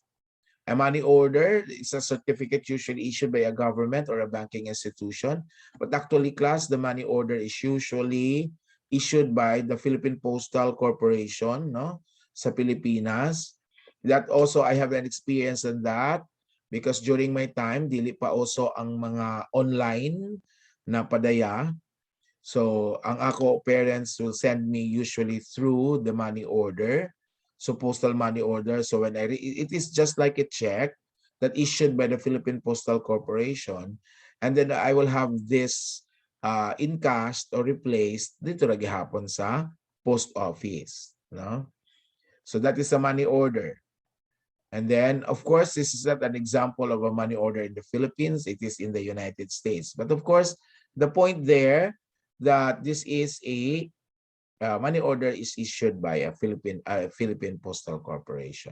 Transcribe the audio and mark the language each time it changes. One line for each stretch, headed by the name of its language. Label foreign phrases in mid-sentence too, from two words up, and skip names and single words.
English: A money order is a certificate usually issued by a government or a banking institution. But actually, class, the money order is usually issued by the Philippine Postal Corporation, no?
Cebuano: Sa Pilipinas.
English: That also, I have an experience in that because during my time,
Cebuano: dili pa also ang mga online na padaya.
English: So,
Cebuano: ang ako
English: parents will send me usually through the money order. So, postal money order. So, when it is just like a check that issued by the Philippine Postal Corporation. And then I will have this encashed or replaced
Cebuano: dito na gihapon sa
English: post office. No? So, that is a money order. And then, of course, this is not an example of a money order in the Philippines. It is in the United States. But of course, the point there that this is a money order is issued by a Philippine Postal Corporation.